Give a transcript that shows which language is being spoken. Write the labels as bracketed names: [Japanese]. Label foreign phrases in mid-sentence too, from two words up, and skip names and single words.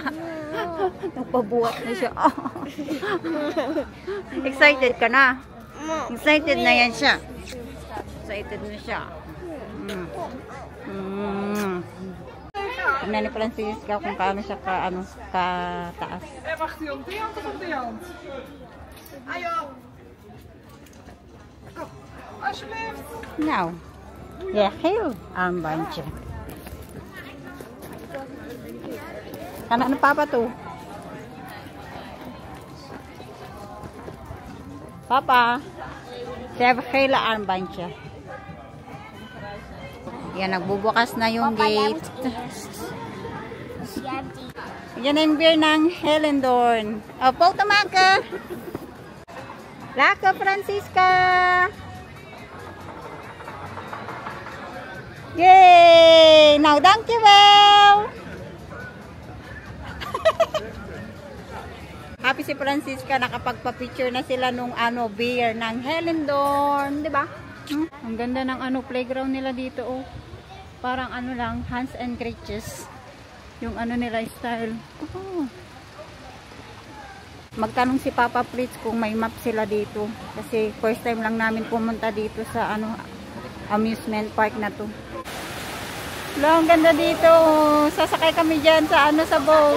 [Filipino] Nagpabuhat na siya. Excited ka na? Excited na yan siya. Excited na siya. Tignan ni Francisca kung paano siya kataas. [Dutch] Wacht u op die hand of op die hand? Ayo! Kom, alsjeblieft. Nou, ja, heel armbandje. [Filipino] Kan ano Papa to? [Dutch] Papa, ze hebben gele armbandje. [Filipino] Yan, nagbubukas na yung gate. Yan na yung beer ng Hellendoorn. O, [Dutch] foto maken. [Filipino] Laka, Francisca. Yay! Nou, dankjewel. Happy si Francisca, nakapagpa-picture na sila nung beer ng Hellendoorn, 'di ba? Ang ganda ng playground nila dito, oh. Parang lang, [English] hands and crutches. [Filipino] Yung nila style. Oh. Magtanong si Papa Fritz kung may map sila dito kasi [English] first time [Filipino] lang namin pumunta dito sa [English] amusement park [Filipino] na to. Ang ganda dito. Sasakay kami diyan sa sa boat.